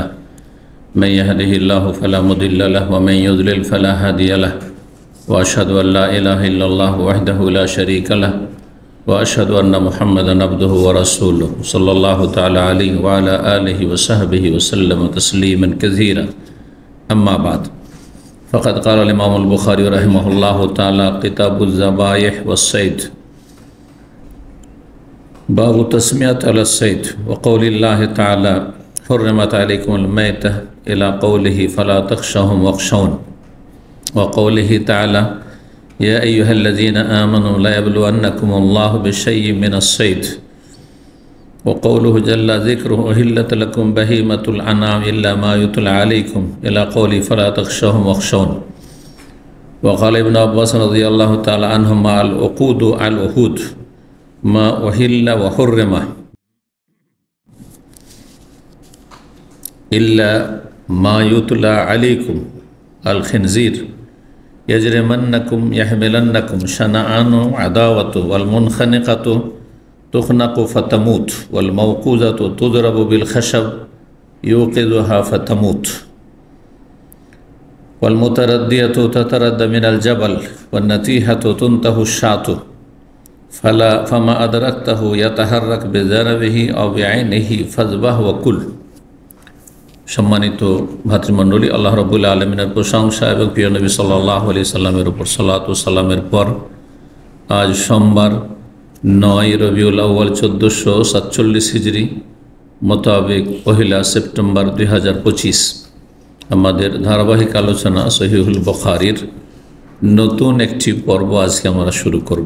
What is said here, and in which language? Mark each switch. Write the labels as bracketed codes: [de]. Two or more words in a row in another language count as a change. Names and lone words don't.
[ar] من يهده الله فلا مضل له ومن يضلل فلا هادي له وأشهد أن لا إله إلا الله وحده لا شريك له وأشهد أن محمدا عبده ورسوله صلى الله تعالى عليه وعلى آله وصحبه وسلم تسليما كثيرا. أما بعد فقد قال الإمام البخاري رحمه الله تعالى كتاب الذبائح والصيد باب تسمية الصيد وقول الله تعالى حرمت عليكم الميتة إلى قوله فلا تخشوهم واخشون وقوله تعالى يا أيها الذين آمنوا ليبلونكم الله بشيء من الصيد وقوله جل ذكره أحلت لكم بهيمة الأنعام إلا ما يتلى عليكم إلى قوله فلا تخشوهم واخشون وقال ابن عباس رضي الله تعالى عنهما العقود العهود ما أحل وحرم إلا ما يتلى عليكم الخنزير يجرمنكم يحملنكم شنآن عداوة والمنخنقة تخنق فتموت والموقوذة تضرب بالخشب يوقذها فتموت والمتردية تتردى من الجبل والنطيحة تنطح الشاة فما أدركته يتحرك بذنبه أو بعينه فاذبح وكل. [bn] সম্মানিত ভ্রাতৃমণ্ডলী, আল্লাহ রাব্বুল আলামিনের প্রশংসা এবং প্রিয় নবী সাল্লাল্লাহু আলাইহি সাল্লামের উপর সালাত ও সালামের পর আজ সোমবার 9 রবিউল আউয়াল 1447 হিজরি মোতাবেক 1 সেপ্টেম্বর 2025 আমাদের ধারাবাহিক আলোচনা সহিহুল বুখারীর নতুন একটি পর্ব আজকে আমরা শুরু করব।